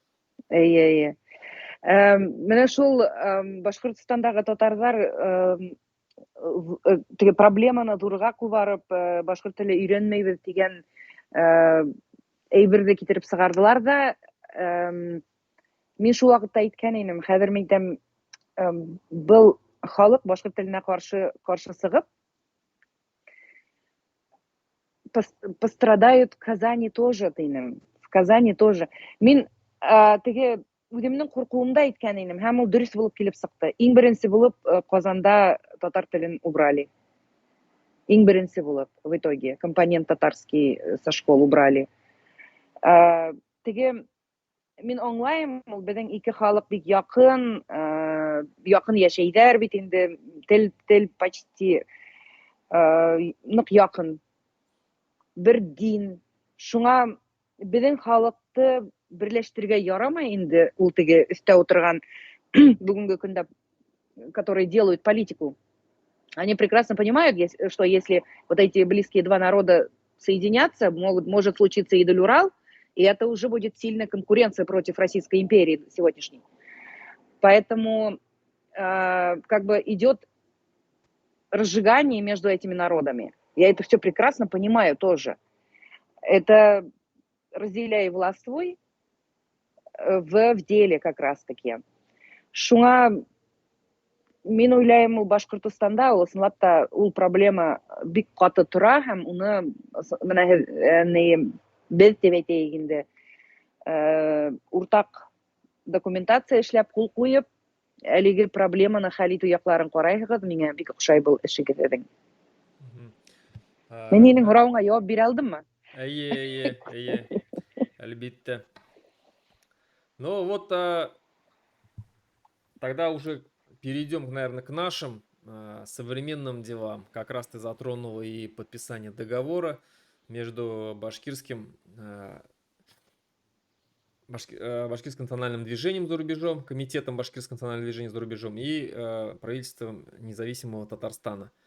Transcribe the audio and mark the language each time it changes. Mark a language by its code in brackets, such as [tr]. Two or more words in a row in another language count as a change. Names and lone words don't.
[tt] Менә шул Башкортостандагы татарлар теге проблеманы зурга кубарып, башкорт теле өйрәнмәйбез дигән әйберне китереп сыгардылар да, мин шул вакытта әйткән идем, хәзер мәйтәм, был халык башкорт теленә каршы сыгып [ru] пострадают в Казани тоже, [tt] тыйным. [ru] В Казани тоже. [tt] Мин теге үземнең куркуымда әйткән идем, һәм ул дөрес булып килеп сыкты. Иң беренче булып Казанда татар телен убрали. Иң беренче булып [ru] в итоге компонент татарский со школ убрали. [tt] Теге мин аңлайм, ул безнең ике халык бик якын яшәйдәр бит инде, тел почти нык якын. Бер дин. Шуңа безнең халыкты берләштергә ярамый инде ул теге өстә утырган бүгенге көндә, [ru] которые делают политику. Они прекрасно понимают, что если вот эти близкие два народа соединятся, может случиться Идел-Урал, и это уже будет сильная конкуренция против Российской империи сегодняшней. Поэтому как бы идет разжигание между этими народами. Я это все прекрасно понимаю тоже. Это разделяй власть свой в деле как раз-таки. [tt] Шуңа мин уйлайм, ул Башкортостанда ысынлап та ул проблема бик каты тора һәм уны менә без дип әйтәйек инде, уртак документация эшләп кул куеп, әлеге проблеманы хәл итү якларын карайсыз, миңа бик охшай был эшегез идең. Мин синең һорауыңа җавап бирә алдыммы? Әйе, әлбиттә. [ru] Ну вот, тогда уже перейдем, наверное, к нашим современным делам. Как раз ты затронул и подписание договора между Башкирским национальным движением за рубежом, комитетом Башкирского национального движения за рубежом и правительством независимого Татарстана.